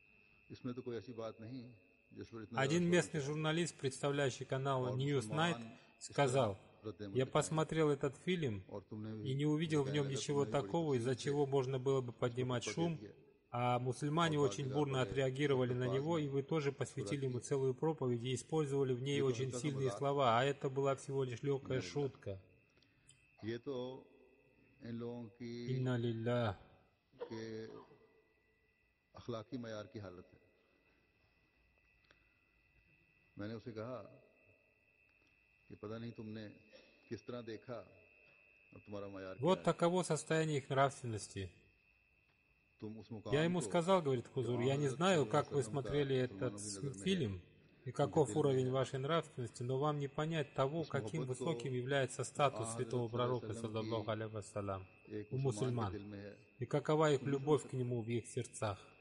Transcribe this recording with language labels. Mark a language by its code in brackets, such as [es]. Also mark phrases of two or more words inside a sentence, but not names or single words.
[ru] Один местный журналист, представляющий канал News Night, сказал: я посмотрел этот фильм и не увидел в нем ничего такого, из-за чего можно было бы поднимать шум, а мусульмане очень бурно отреагировали на него, и вы тоже посвятили ему целую проповедь и использовали в ней очень сильные слова, а это была всего лишь легкая шутка. [ar] إنا لله. [ru] Вот таково состояние их нравственности. Я ему сказал, говорит Хузур, я не знаю, как вы смотрели этот фильм и каков уровень вашей нравственности, но вам не понять того, каким высоким является статус святого пророка, [ar] صلى الله عليه وسلم, [ru] у мусульман, и какова их любовь к нему в их сердцах.